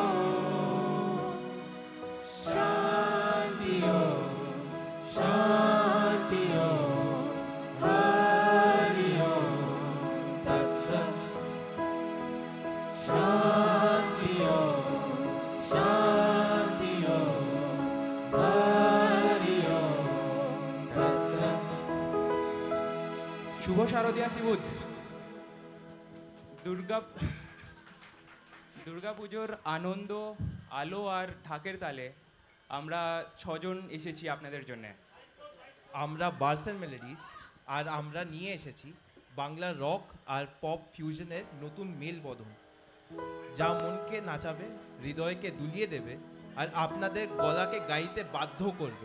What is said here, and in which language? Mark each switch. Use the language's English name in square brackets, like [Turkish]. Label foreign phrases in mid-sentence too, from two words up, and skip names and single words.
[Sanskrit] शान्ति शान्ति हरि ओम तत्सत् शान्ति शान्ति हरि ओम तत्सत्। [Bangla] শুভ শারদীয়া শিবুজ দুর্গাপুজোর আনন্দ আলো আর ঢাকের তালে আমরা ছজন এসেছি আপনাদের জন্য। আমরা বার্সেন মেলোডিস আর আমরা নিয়ে এসেছি বাংলা রক আর পপ ফিউশনের নতুন মেল বদল, যা মনকে নাচাবে, হৃদয়কে দুলিয়ে দেবে আর আপনাদের গলাকে গাইতে বাধ্য করবে।